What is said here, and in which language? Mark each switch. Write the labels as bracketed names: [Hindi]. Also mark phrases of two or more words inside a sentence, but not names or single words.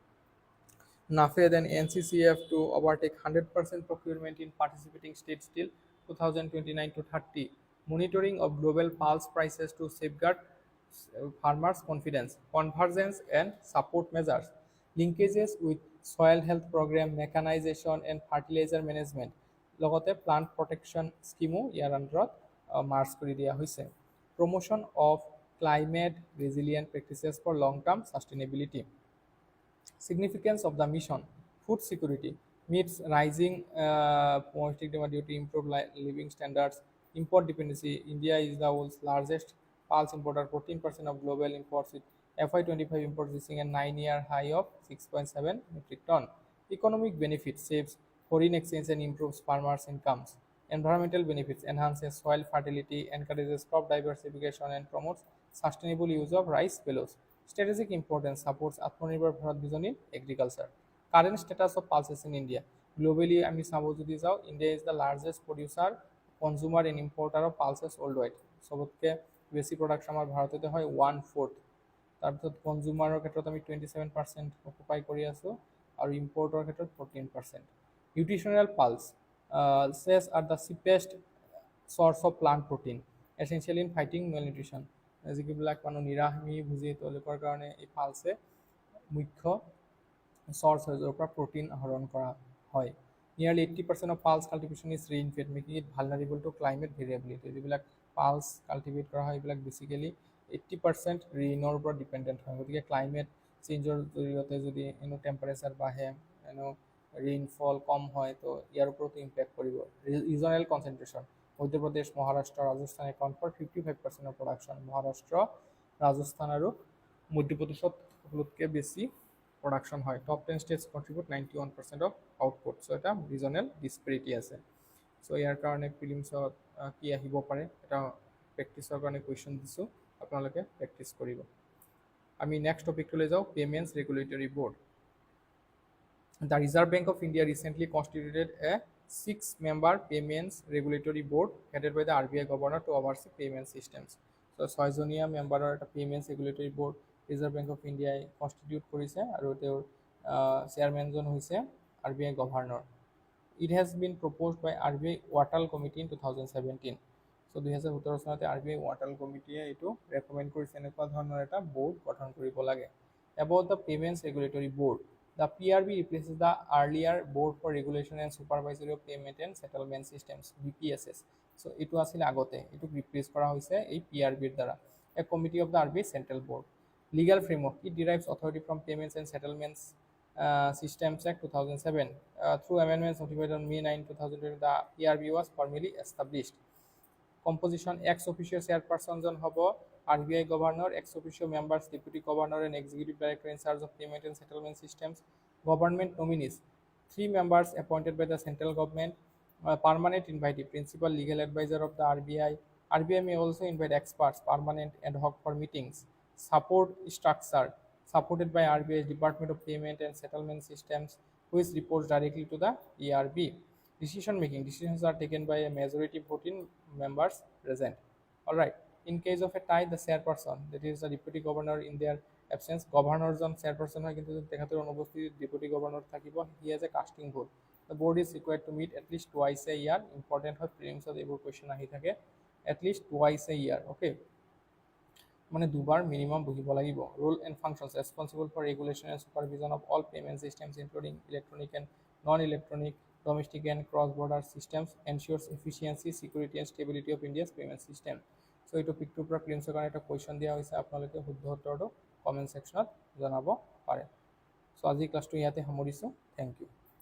[English] NAFED and NCCF to overtake 100% procurement in participating states till 2029 to 30. Monitoring of global pulse prices to safeguard farmers' confidence. Convergence and support measures. Linkages with soil health program, mechanization and fertilizer management. [Assamese] লগতে [English] plant protection [Assamese] স্কিমো ইয়াৰ আণ্ডাৰত মাৰ্চ কৰি দিয়া হৈছে। [English] promotion of climate resilient practices for long term sustainability. Significance of the mission: food security, meets rising domestic demand due to improved living standards. Import dependency: India is the world's largest pulse importer, 14% of global imports, with FY25 imports reaching a 9-year high of 6.7 metric ton. Economic benefits: saves foreign exchange and improves farmers' incomes. Environmental benefits: enhances soil fertility, encourages crop diversification, and promotes sustainable use of rice fallows. Strategic importance: supports Atmanirbhar Bharat vision in agriculture. Current status of pulses in India. Globally, [Assamese] আমি চাব যদি যাওঁ, [English] India is the largest producer, consumer and importer of pulses worldwide. [Assamese] সবতকে বেছি প্ৰডাকশ্যন আমাৰ ভাৰততে হয় 1/4। তাৰপিছত কনজিউমাৰৰ ক্ষেত্ৰত আমি 27% অকুপাই কৰি আছোঁ আৰু ইম্পৰ্টৰ ক্ষেত্ৰত 14%। [English] Nutritional pulse says are the cheapest source of plant protein, essential in fighting malnutrition. [Assamese] যিবিলাক মানুহ নিৰামিষ ভোজী তেওঁলোকৰ কাৰণে এই পালছে মুখ্য চৰ্চ হয় য'ৰ পৰা প্ৰটিন আহৰণ কৰা হয়। Nearly 80% of pulse cultivation is rain-fed, making it vulnerable to climate variability. যিবিলাক পালছ কাল্টিভেট কৰা হয় এইবিলাক বেচিকেলি 80% ৰেইনৰ ওপৰত ডিপেণ্ডেণ্ট হয়। গতিকে [English] climate changeৰ [Assamese] জৰিয়তে যদি টেম্পাৰেচাৰ বাঢ়ে, ৰেইনফল কম হয়, তো ইয়াৰ ওপৰতো ইম্পেক্ট কৰিব। [English] regional concentration: মধ্যপ্ৰদেশ, মহাৰাষ্ট্ৰ, ৰাজস্থান account for 55% of production. [Assamese] মহাৰাষ্ট্ৰ, ৰাজস্থান আৰু মধ্যপ্ৰদেশত সকলোতকৈ বেছি প্ৰডাকশ্যন হয়। [English] টপ 10 states contribute 91% of output. [Assamese] চ' এটা ৰিজনেল ডিছপেৰিটি আছে। চ' ইয়াৰ কাৰণে ফিলিমছত কি আহিব পাৰে, এটা প্ৰেক্টিছৰ কাৰণে কুৱেশ্যন দিছোঁ, আপোনালোকে প্ৰেক্টিছ কৰিব। আমি নেক্সট টপিকটোলৈ যাওঁ, পে'মেণ্টছ ৰেগুলেটৰী ব'ৰ্ড। [English] The Reserve Bank of India recently constituted a 6-member payments regulatory board headed by the RBI governor to oversee payment systems. [Assamese] চ' 6জনীয়া মেম্বাৰৰ এটা পে'মেণ্টছ ৰেগুলেটৰী বৰ্ড ৰিজাৰ্ভ বেংক অফ ইণ্ডিয়াই কনষ্টিটিউট কৰিছে আৰু তেওঁৰ চেয়াৰমেনজন হৈছে RBI গভৰ্ণৰ। [English] It has been proposed by RBI Watal Committee in 2017. [Assamese] So 2017 চনতে RBI Watal Committee এইটো ৰেকমেণ্ড কৰিছে এনেকুৱা ধৰণৰ এটা বোৰ্ড গঠন কৰিব লাগে। [English] About the Payments Regulatory Board, the PRB replaces the earlier Board for Regulation and Supervisory of Payment and Settlement Systems BPSS. [Assamese] So এইটো আছিল আগতে, এইটো ৰিপ্লেচ কৰা হৈছে এই PRBৰ দ্বাৰা। [English] A committee of the RBI Central Board. Legal framework, it derives authority from Payments and Settlements Systems Act 2007. Through amendments notified on May 9, 2020, the PRB was formally established. Composition, ex officio chairperson [Assamese] জন হ'ব [English] RBI governor, ex officio members deputy governor and executive director in charge of payment and settlement systems. Government nominees, 3 members appointed by the central government. Permanent invitee, principal legal advisor of the RBI. RBI may also invite experts, permanent ad hoc for meetings. Support structure, supported by RBI's Department of Payment and Settlement Systems, which reports directly to the PRB. Decision making, decisions are taken by a majority voting members present. All right. In case of a tie, the chairperson, that is the deputy governor in their absence, governor [Assamese] জন chairperson হয় কিন্তু তেখেতৰ অনুপস্থিতিত deputy governor থাকিব, [English] he has a casting vote. The board is required to meet at least twice a year. [Assamese] Important হয় প্ৰিলিমছত এইবোৰ কোৱেশ্চন আহি থাকে, [English] at least twice a year. [Assamese] Okay, মানে দুবাৰ মিনিমাম বহিব লাগিব। [English] Role and functions, responsible for regulation and supervision of all payment systems including electronic and non-electronic, domestic and cross-border systems, ensures efficiency, security and stability of India's payment system. [Assamese] So এই টপিকটোৰ পৰা প্ৰিলিমছৰ কাৰণে এটা কুৱেশ্যন দিয়া হৈছে, আপোনালোকে শুদ্ধ উত্তৰটো [English] comment sectionত [Assamese] জনাব পাৰে। চ' আজি ক্লাছটো ইয়াতে সামৰিছোঁ। [English] thank you.